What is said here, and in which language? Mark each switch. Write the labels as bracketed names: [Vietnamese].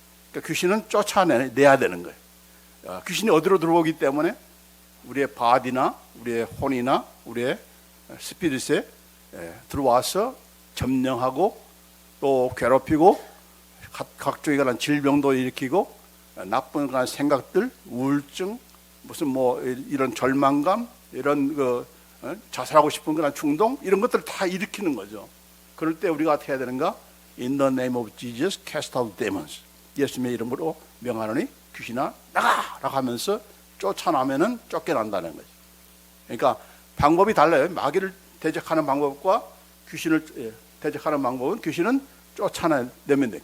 [Korean] 그러니까 귀신은 쫓아내야 되는 거예요. 귀신이 어디로 들어오기 때문에 우리의 바디나 우리의 혼이나 우리의 스피릿에 들어와서 점령하고 또 괴롭히고 각종의 그런 질병도 일으키고 나쁜 그런 생각들, 우울증, 무슨 뭐 이런 절망감, 이런 자살하고 싶은 그런 충동 이런 것들을 다 일으키는 거죠. 그럴 때 우리가 어떻게 해야 되는가? [English] In the name of Jesus, cast out demons. [Korean] 예수님의 이름으로 명하노니 귀신아 나가라고 하면서 쫓아나면은 쫓겨난다는 거죠. 그러니까 방법이 달라요. 마귀를 대적하는 방법과 귀신을 대적하는 방법은 귀신은 쫓아내면 돼.